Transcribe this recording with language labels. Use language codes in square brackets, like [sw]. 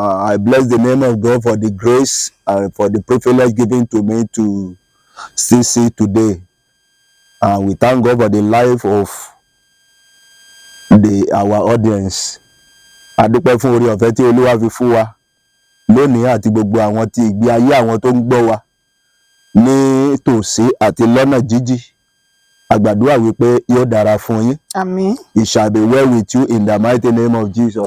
[en] I bless the name of God for the grace and for the privilege given to me to still see today. We thank God for the life of our audience. [yo] Adúpẹ́ fún oore ọ̀fẹ́ tí Olúwa fi fún wa lónìí àti gbogbo àwọn tí ìgbé ayé àwọn tó ń gbọ́ wa ní tòsí àti lọ́nà jíjìn. Àgbàdúrà wípé yóò dára fún yín. Àmín. [en] It shall be well with you in the mighty name of Jesus.